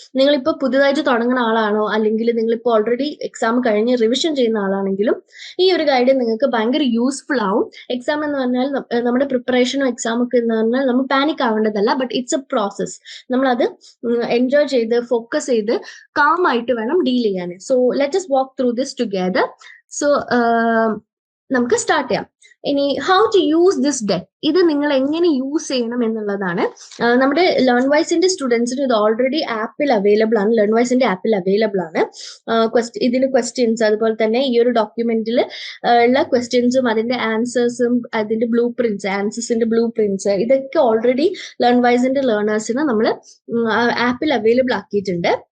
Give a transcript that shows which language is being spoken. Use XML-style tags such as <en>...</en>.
<ml>നിങ്ങളിപ്പോൾ പുതുതായിട്ട് തുടങ്ങുന്ന ആളാണോ, അല്ലെങ്കിൽ നിങ്ങളിപ്പോൾ ഓൾറെഡി എക്സാം കഴിഞ്ഞ് റിവിഷൻ ചെയ്യുന്ന ആളാണെങ്കിലും ഈ ഒരു ഗൈഡ് നിങ്ങൾക്ക് ഭയങ്കര യൂസ്ഫുൾ ആവും. എക്സാം എന്ന് പറഞ്ഞാൽ നമ്മുടെ പ്രിപ്പറേഷനും എക്സാം ഒക്കെ എന്ന് പറഞ്ഞാൽ നമ്മൾ panic ആവേണ്ടതല്ല,</ml> <en>But it's a process.</en> <ml>നമ്മളത് എൻജോയ് ചെയ്ത് ഫോക്കസ് ചെയ്ത് കാം ആയിട്ട് വേണം ഡീൽ ചെയ്യാൻ.</ml> <en>So let us walk through this together.</en> <ml>So നമുക്ക് സ്റ്റാർട്ട് ചെയ്യാം. ഇനി</ml> <en>how to use this deck,</en> <ml>ഇത് നിങ്ങൾ എങ്ങനെ യൂസ് ചെയ്യണം എന്നുള്ളതാണ്. നമ്മുടെ ലേൺവൈസിന്റെ സ്റ്റുഡൻസിന് ഇത് ഓൾറെഡി ആപ്പിൽ അവൈലബിൾ ആണ്, ലേൺവൈസിന്റെ ആപ്പിൽ അവൈലബിൾ ആണ്. ഇതിന് ക്വസ്റ്റ്യൻസ്, അതുപോലെ തന്നെ ഈ ഒരു ഡോക്യുമെന്റിൽ ഉള്ള ക്വസ്റ്റ്യൻസും അതിന്റെ ആൻസേഴ്സും അതിന്റെ ആൻസേഴ്സിന്റെ ബ്ലൂ പ്രിന്റ്സ് ഇതൊക്കെ ഓൾറെഡി ലേൺവൈസിന്റെ ലേണേഴ്സിന് നമ്മൾ ആപ്പിൽ അവൈലബിൾ ആക്കിയിട്ടുണ്ട്.</ml>